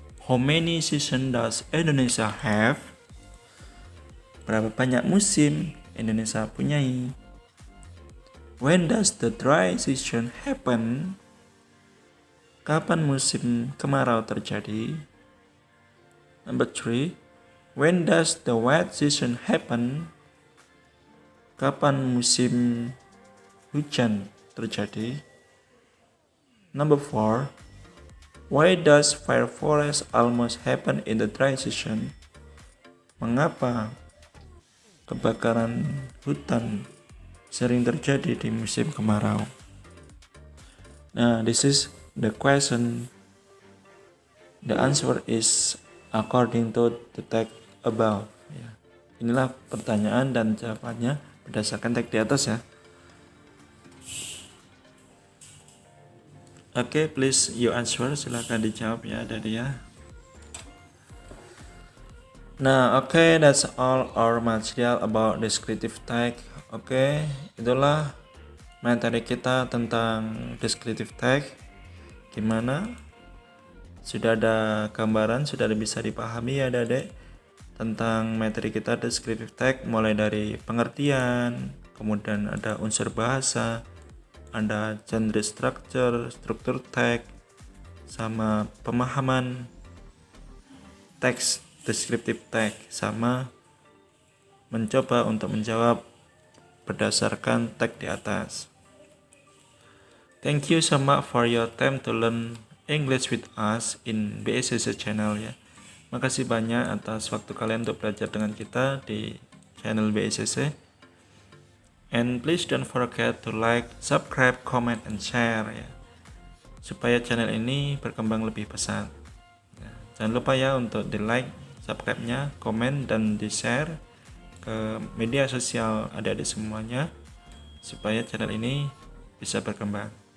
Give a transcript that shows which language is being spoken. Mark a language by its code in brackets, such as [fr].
[en] How many seasons does Indonesia have? [id] Berapa banyak musim Indonesia punyai? [en] When does the dry season happen? [id] Kapan musim kemarau terjadi? [en] Number 3. When does the wet season happen? [id] Kapan musim hujan terjadi? [en] Number 4. Why does fire forest almost happen in the dry season? [id] Mengapa kebakaran hutan sering terjadi di musim kemarau? [en] Nah, this is the question. The answer is according to the text above. [id] Ya. Inilah pertanyaan dan jawabannya berdasarkan teks di atas ya. Oke, [en] please you answer. [id] Silahkan dijawab ya dari ya. [en] Nah, oke, that's all our material about descriptive text. [id] Oke, itulah materi kita tentang descriptive text. Gimana? Sudah ada gambaran, sudah bisa dipahami ya Adik tentang materi kita descriptive text, mulai dari pengertian, kemudian ada unsur bahasa, ada genre structure, struktur text, sama pemahaman teks descriptive text, sama mencoba untuk menjawab berdasarkan teks di atas. [en] Thank you so much for your time to learn English with us in BSCC channel ya. [id] Makasih banyak atas waktu kalian untuk belajar dengan kita di channel BSCC. [en] And please don't forget to like, subscribe, comment, and share ya. [id] Supaya channel ini berkembang lebih pesat. Ya, jangan lupa ya untuk di like, subscribe-nya, komen, dan di share ke media sosial adik-adik semuanya. Supaya channel ini bisa berkembang.